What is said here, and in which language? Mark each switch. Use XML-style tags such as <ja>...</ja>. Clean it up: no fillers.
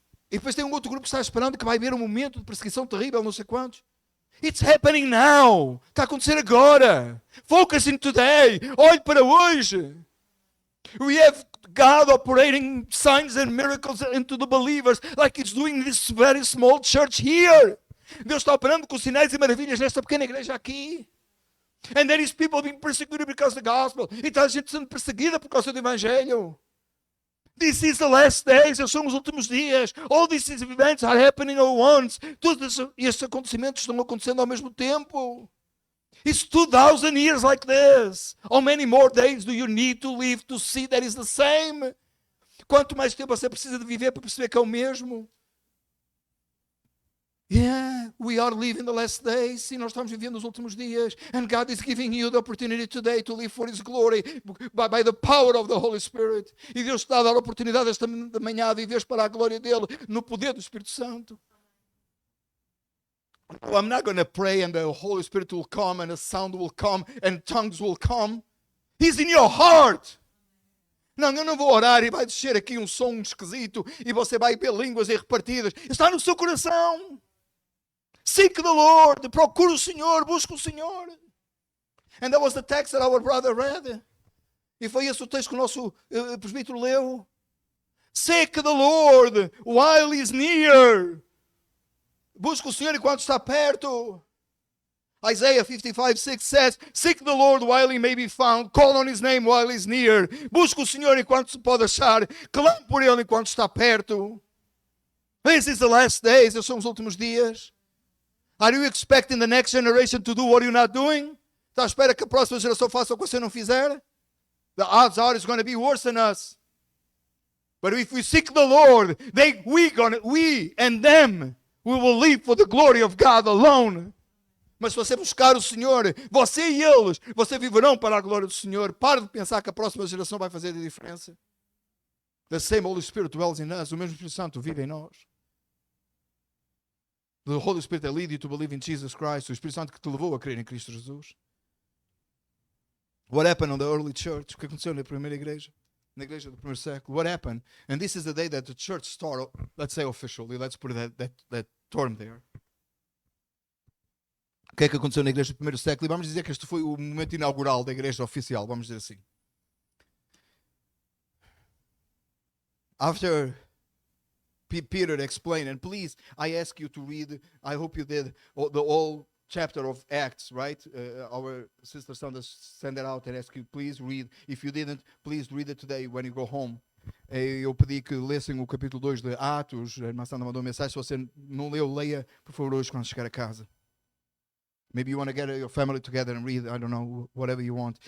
<pt>E depois tem outro grupo que está esperando que vai haver um momento de perseguição terrível, não sei quantos.</pt> <en>It's happening now.</en> <pt>Está a acontecer agora.</pt> <en>Focus in today.</en> <pt>Olhe para hoje.</pt> <en>We have God operating signs and miracles into the believers, like He's doing in this very small church here.</en> <pt>Deus está operando com sinais e maravilhas nesta pequena igreja aqui.</pt> <en>And there is people being persecuted because of the gospel.</en> <pt>E está a gente sendo perseguida por causa do evangelho.</pt> <en>This is the last days.</en> <pt>Esses são os últimos dias.</pt> <en>All these events are happening at once.</en> <pt>Todos estes acontecimentos estão acontecendo ao mesmo tempo.</pt> <en>It's 2,000 years like this. How many more days do you need to live to see that is the same?</en> <pt>Quanto mais tempo você precisa de viver para perceber que é o mesmo?</pt> <en>Yeah, we are living the last days.</en> <pt>Sim, nós estamos vivendo os últimos dias.</pt> <en>And God is giving you the opportunity today to live for His glory by the power of the Holy Spirit.</en> <pt>E Deus está a dar a oportunidade esta manhã de viver para a glória dEle, no poder do Espírito Santo.</pt> <en>Well, I'm not going to pray and the Holy Spirit will come and a sound will come and tongues will come. He's in your heart.</en> <pt>Não, eu não vou orar e vai descer aqui um som esquisito e você vai ver línguas repartidas. Está no seu coração.</pt> <en>Seek the Lord.</en> <pt>Procure o Senhor. Busque o Senhor.</pt> <en>And that was the text that our brother read.</en> <pt>E foi esse o texto que o nosso presbítero leu.</pt> <en>Seek the Lord while He's near.</en> <pt>Busca o Senhor enquanto está perto.</pt> <en>Isaiah 55:6 says, seek the Lord while He may be found. Call on His name while He's near.</en> <pt>Busca o Senhor enquanto se pode achar. Clame por Ele enquanto está perto.</pt> <en>This is the last days.</en> <pt>Esses são os últimos dias. Are you expecting the next generation to do what you're not doing? Está à espera que a próxima geração faça o que você não fizer?</pt> <en>The odds are it's going to be worse than us. But if we seek the Lord, we and them, we will live for the glory of God alone.</en> <pt>Mas se você buscar o Senhor, você e eles, você viverão para a glória do Senhor. Pare de pensar que a próxima geração vai fazer a diferença.</pt> <en>The same Holy Spirit dwells in us.</en> <pt>O mesmo Espírito Santo vive em nós.</pt> <en>The Holy Spirit that lead you to believe in Jesus Christ.</en> <pt>O Espírito Santo que te levou a crer em Cristo Jesus.</pt> <en>What happened in the early church?</en> <pt>O que aconteceu na primeira igreja? Na igreja do primeiro século.</pt> <en>What happened? And this is the day that the church started, let's say officially, let's put that term there.</en> <pt>O que é que aconteceu na igreja do primeiro século? E vamos dizer que este foi o momento inaugural da igreja oficial, vamos dizer assim.</pt> <en>After Peter explained, and please, I ask you to read, I hope you did, the whole chapter of Acts, right? Our sister Sandra sent it out and asked you, please read. If you didn't, please read it today when you go home.</en> <pt>Eu pedi que lessem o capítulo 2 de Atos. A irmã Sandra mandou uma mensagem. Se você não leu, leia, por favor, hoje quando chegar a casa.</pt> <en>Maybe you want to get your family together and read, I don't know, whatever you want.</en>